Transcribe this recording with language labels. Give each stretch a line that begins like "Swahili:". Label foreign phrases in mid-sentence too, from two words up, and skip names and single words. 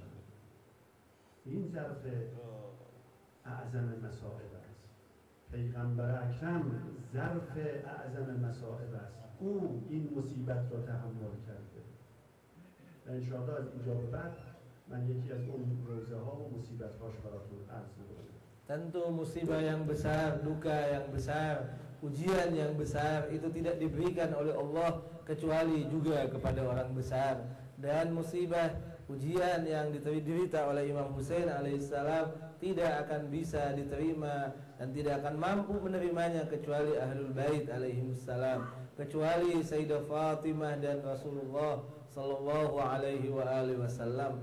Persian: این ظرف اعظم مصائب است. پیغمبر اکرم ظرف اعظم مصائب است. او این مصیبت را تحمل کرده و انشاءالله از اینجا به بعد من یکی از اون روزه ها و مصیبت هاش براتون عرض می‌کنم.
Indonesian: Tentu musibah yang besar, duka yang besar, ujian yang besar itu tidak diberikan oleh Allah kecuali juga kepada orang besar. Dan musibah, ujian yang diderita oleh Imam Husain alaihissalam tidak akan bisa diterima dan tidak akan mampu menerimanya kecuali Ahlul Bait alaihimussalam, kecuali Sayyidah Fatimah dan Rasulullah
Arabic: صلى الله عليه وآله وسلم.